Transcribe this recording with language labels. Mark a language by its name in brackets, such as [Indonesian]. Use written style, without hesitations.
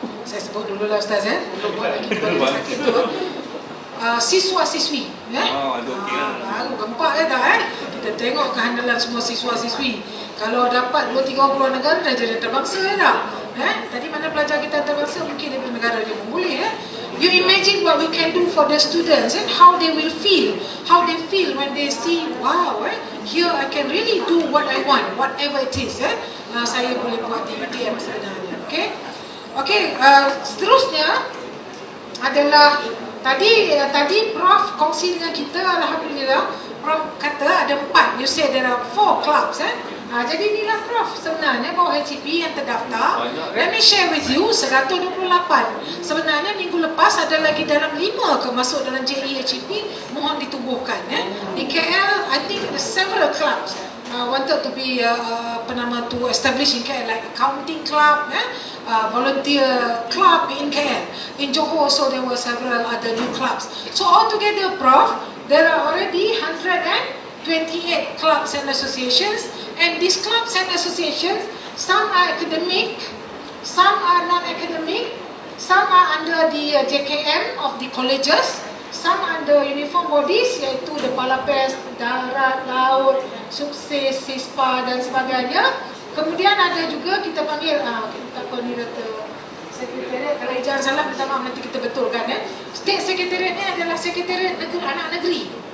[Malay] Saya sebut dulu lah Ustaz belum buat lagi sakit tu. Siswa-siswi baru gempak tak kita tengok kehandalan semua siswa-siswi. Kalau dapat 2-3 orang negara dah jadi antarabangsa dah. Tadi mana pelajar kita antarabangsa, mungkin daripada negara dia pun boleh. [English] You imagine what we can do for the students and how they will feel. How they feel when they see, wow, here I can really do what I want, whatever it is. [Malay] Saya boleh buat di UTM sebenarnya. Okay, seterusnya adalah tadi Prof kongsi dengan kita. Alhamdulillah Prof kata ada 4. [English] You said there are 4 clubs [Malay] Jadi inilah Prof, sebenarnya bawah HCP yang terdaftar. Banyak, kan? [English] Let me share with you 128. [Malay] Sebenarnya minggu lepas ada lagi dalam 5 ke masuk dalam JE HCP mohon ditubuhkan. [English] Di KL, I think there several clubs wanted to be to establish in KL, like accounting club, volunteer club in KL. In Johor also there were several other new clubs. So altogether, Prof, there are already 128 clubs and associations, and these clubs and associations, some are academic, some are non-academic, some are under the JKM of the colleges, some under uniform bodies [Malay] iaitu [English] the Palapes, Darat, Laut, Sukses, Sispa [Malay] dan sebagainya. Kemudian ada juga kita panggil, kita apa ni kata, Sekretariat, kalau jangan salah minta maaf nanti kita betulkan State Secretariat ni adalah Sekretariat Anak Negeri.